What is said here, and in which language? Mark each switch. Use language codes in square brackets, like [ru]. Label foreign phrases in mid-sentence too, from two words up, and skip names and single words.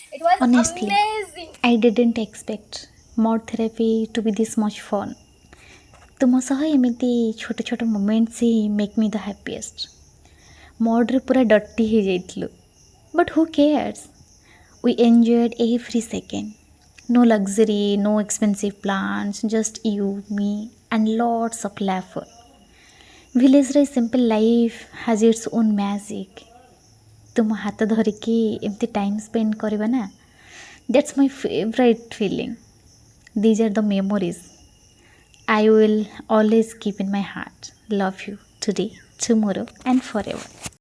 [en] It was Honestly, amazing. I didn't expect mod therapy to be this much fun. [or] ତୁମ ସହ ଏମିତି ଛୋଟ ଛୋଟ ମୋମେଣ୍ଟସ୍ ହିଁ [en] make me the happiest. [or] ମଡ଼୍ରେ ପୁରା ଡଟି ହେଇଯାଇଥିଲୁ. [en] but who cares? We enjoyed every second. No luxury, no expensive plans, just you, me, and lots of laughter. Villageରେ simple life has its own magic. [or] ତୁମ ହାତ ଧରିକି ଏମିତି [en] time spend [or] କରିବା ନା, [en] that's my favorite feeling. These are the memories I will always keep in my heart. Love you today, tomorrow, and forever.